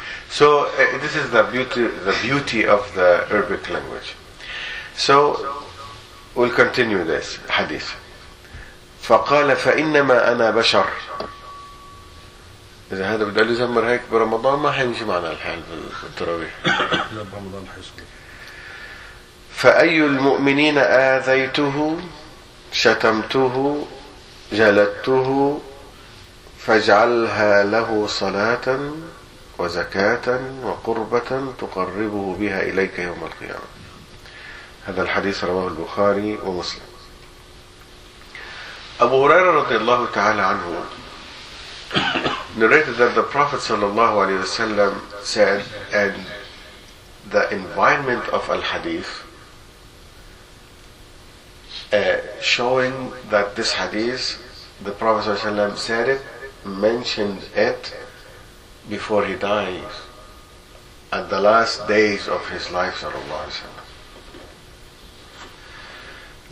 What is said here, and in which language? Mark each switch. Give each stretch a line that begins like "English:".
English: So this is the beauty of the Arabic language. So we'll continue this hadith.
Arabic: فقال فإنما أنا بشر. إذا هذا بدأ يزمر هيك برمضان ما حيمشي معنا الحال في التراويح. لا برمضان حيصلي. فأي المؤمنين آذيته شتمته جلدته فاجعلها له صلاة وزكاة وقربة تقربه بها إليك يوم القيامة. هذا الحديث رواه البخاري ومسلم.
English: أبو هريرة رضي الله تعالى عنه narrated that the Prophet sallallahu alayhi wa sallam said, and the environment of al-hadith showing that this hadith, the Prophet sallallahu alayhi wa sallam said it, mentioned it before he dies at the last days of his life sallallahu alayhi wa sallam.